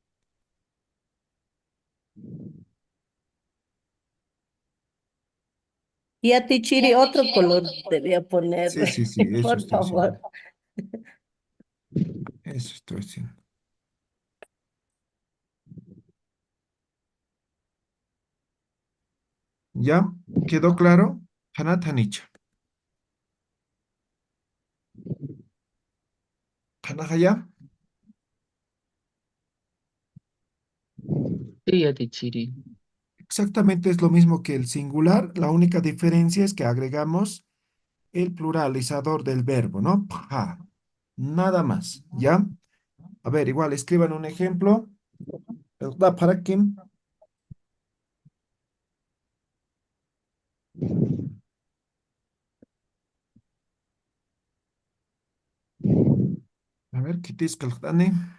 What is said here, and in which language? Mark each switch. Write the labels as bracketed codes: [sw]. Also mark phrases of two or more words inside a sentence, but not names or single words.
[es] Y a Tichiri otro color debía Sí, ponerle, sí, sí, eso por estoy haciendo. favor. Eso estoy haciendo. ¿Ya? ¿Quedó claro? [ay] Hanat Hanicha. ¿Hanajaya? [es] Sí, Atichiri. Exactamente es lo mismo que el singular. La única diferencia es que agregamos el pluralizador del verbo, ¿no? Pja. Nada más, ¿ya? A ver, igual, escriban un ejemplo. Da para quién. A ver, ¿qué tienes que Dani?